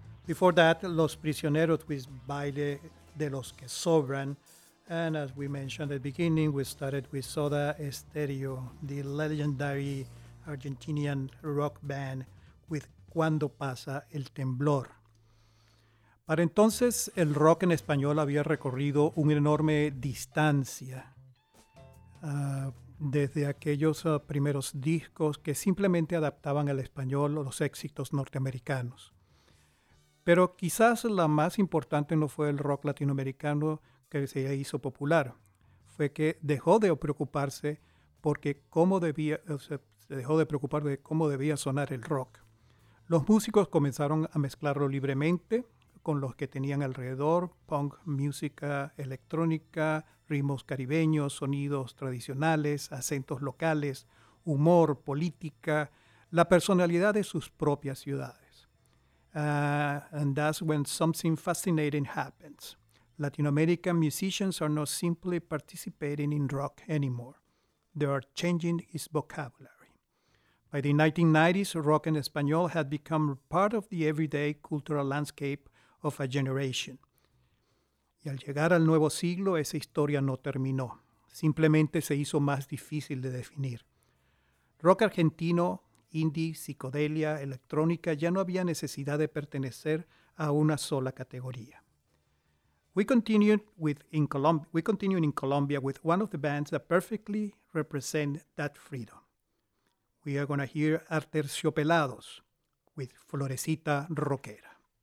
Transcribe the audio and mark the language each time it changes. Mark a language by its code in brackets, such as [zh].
[en] Before that, Los Prisioneros with Baile de los Que Sobran. And as we mentioned at the beginning, we started with Soda Stereo, the legendary Argentinian rock band, with Cuando Pasa el Temblor. [es] Para entonces, el rock en español había recorrido una enorme distancia desde aquellos primeros discos que simplemente adaptaban al español los éxitos norteamericanos. Pero quizás la más importante no fue el rock latinoamericano que se hizo popular, fue que dejó de preocuparse porque cómo debía, se dejó de preocupar de cómo debía sonar el rock. Los músicos comenzaron a mezclarlo libremente con los que tenían alrededor: punk, música electrónica, ritmos caribeños, sonidos tradicionales, acentos locales, humor, política, la personalidad de sus propias ciudades. [en] And that's when something fascinating happens. Latin American musicians are not simply participating in rock anymore. They are changing its vocabulary. By the 1990s, rock en español had become part of the everyday cultural landscape of a generation. [es] Y al llegar al nuevo siglo, esa historia no terminó. Simplemente se hizo más difícil de definir. Rock argentino, indie, psicodelia, electrónica, ya no había necesidad de pertenecer a una sola categoría. [en] We continue in Colombia with one of the bands that perfectly represent that freedom. We are going to hear Aterciopelados with Florecita Rockera.